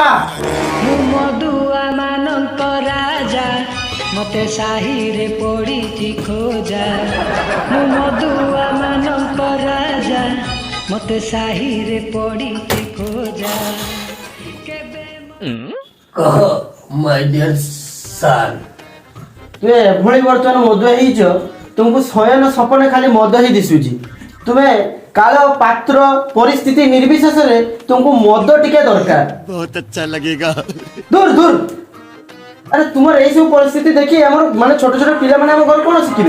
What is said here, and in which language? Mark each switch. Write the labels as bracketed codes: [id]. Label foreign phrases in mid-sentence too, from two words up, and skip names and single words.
[or] ମୁଁ ମଧୁଆ ମାନଙ୍କ ରାଜା ମତେ ସାହିରେ ପଡ଼ିଛି ଖୋଜା। ମୁଁ ମଧୁଆ ମାନଙ୍କ ରାଜା ମତେ ସାହିରେ ପଡ଼ିଛି ଖୋଜା। କେବେ [en] कह my dear son [or] ତୁମେ ଏଭଳି ବର୍ତ୍ତମାନ ମଦୁଆ ହେଇଛ, ତୁମକୁ ଶୟନ ସପନେ ଖାଲି ମଦ ହିଁ ଦିଶୁଛି। ତୁମେ କାଳ ପାତ୍ର ପରିସ୍ଥିତି ନିର୍ବିଶେଷରେ ତୁମକୁ ମଦ ଟିକେ ଦରକାର। [hi] बहुत अच्छा लगेगा। [or] ଦୂର ଦୂର ଆରେ ତୁମର ଏଇସବୁ ପରିସ୍ଥିତି ଦେଖି ଆମର ମାନେ ଛୋଟ ଛୋଟ ପିଲାମାନେ ଆମ ଘରେ କ'ଣ ଶିଖିବେ?